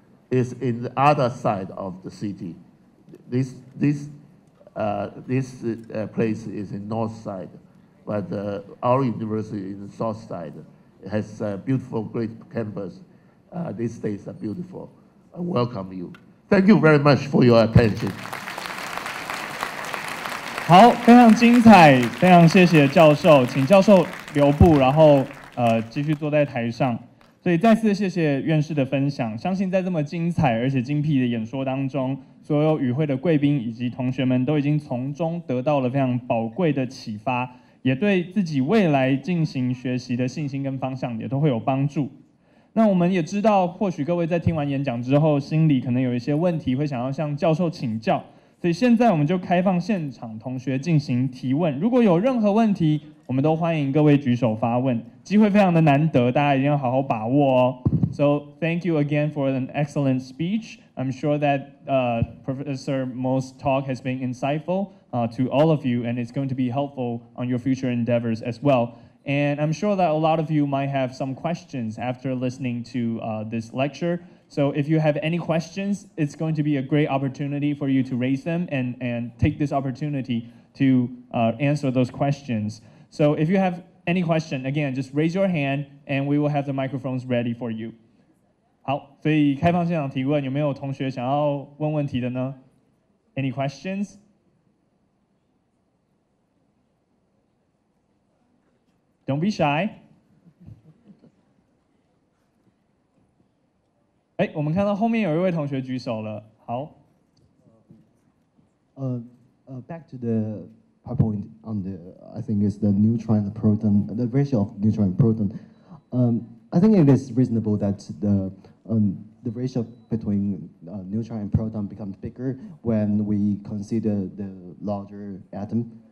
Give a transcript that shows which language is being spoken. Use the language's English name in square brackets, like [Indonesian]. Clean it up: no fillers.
[English] It's in the other side of the city. This place is in north side, but our university is in the south side. It has a beautiful, great campus. These days are beautiful. I welcome you. Thank you very much for your attention. [Chinese] 好，非常精彩，非常谢谢教授，请教授留步，然后继续坐在台上。所以再次谢谢院士的分享，相信在这么精彩而且精辟的演说当中，所有与会的贵宾以及同学们都已经从中得到了非常宝贵的启发，也对自己未来进行学习的信心跟方向也都会有帮助。那我们也知道，或许各位在听完演讲之后，心里可能有一些问题会想要向教授请教，所以现在我们就开放现场同学进行提问。如果有任何问题，我们都欢迎各位举手发问，机会非常的难得，大家一定要好好把握哦。 [English] So thank you again for an excellent speech. I'm sure that Professor Mo's talk has been insightful to all of you, and it's going to be helpful on your future endeavors as well. And I'm sure that a lot of you might have some questions after listening to this lecture. So if you have any questions, it's going to be a great opportunity for you to raise them and take this opportunity to answer those questions. So if you have any question, again, just raise your hand and we will have the microphones ready for you. [Chinese] 好，所以开放现场提问，有没有同学想要问问题的呢 ？ [English] Any questions? Don't be shy. [Chinese] 哎，我们看到后面有一位同学举手了。好。 [English] Back to the point on the, I think it's the neutron and proton, the ratio of neutron and proton. I think it is reasonable that the ratio between neutron and proton becomes bigger when we consider the larger atom.